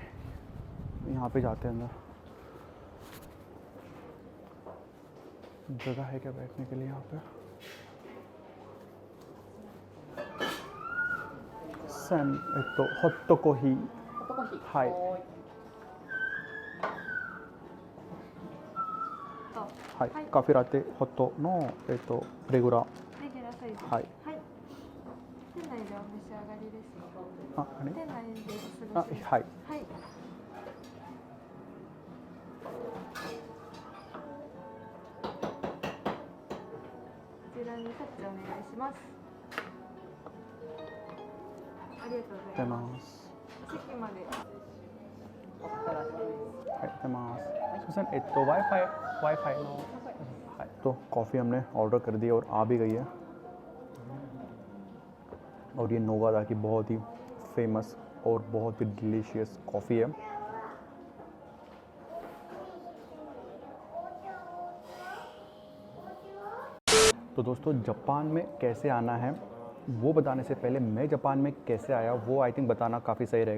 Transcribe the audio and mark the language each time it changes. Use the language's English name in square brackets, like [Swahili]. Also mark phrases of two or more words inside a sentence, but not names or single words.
[Hindi] यहाँ पे जाते हैं अंदर, जगह है क्या बैठने के लिए यहाँ पे। [English] sun hot coffee, hi [Japanese] はい、カフェラテホットのレギュラー。レギュラーサイズ。はい。はい。店内でお召し上がりですか。あ、あれ？店内でおあ、過ごし。はい。はい。こちらにタッチお願いします。ありがとうございます。席まで。はい、出ます。すみません、Wi-Fi の、はい、 [Hindi] तो कॉफ़ी हमने ऑर्डर कर दी और आ भी गई है। और ये नोवादा की बहुत ही फेमस और बहुत ही डिलीशियस कॉफ़ी है। तो दोस्तों जापान में कैसे आना है वो बताने से पहले मैं जापान में कैसे आया वो [English] I think [Hindi] बताना काफ़ी सही रहेगा।